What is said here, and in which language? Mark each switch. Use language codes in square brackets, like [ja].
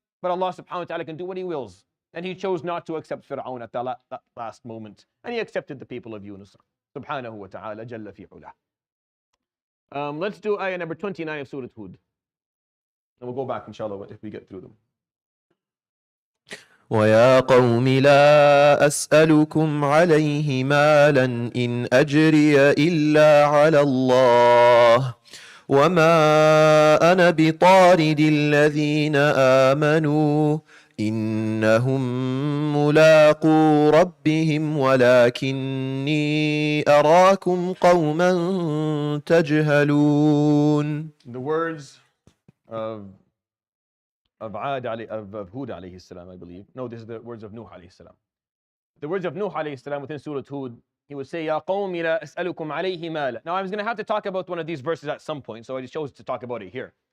[en] But Allah subhanahu wa ta'ala can do what He wills. And He chose not to accept Fir'aun at that last moment. And He accepted the people of Yunus, subhanahu wa ta'ala, jalla fi ula. Let's do ayah number 29 of Surah Hud. And we'll go back, inshallah, if we get through them. [ar] ويا قوم لا أسألكم عليه مالا إن أجري إلا على الله وما أنا بطارد الذين آمنوا إنهم ملاقو ربهم ولكني أراكم قوما تجهلون. [en] The words of Hud alayhi salam, I believe. No, this is the words of Nuh alayhi salam. The words of Nuh alayhi salam within Surah Hud, he would say, [ar] Ya qawmi la as'alukum alayhi mala. [en] Now I was going to have to talk about one of these verses at some point, so I just chose to talk about it here.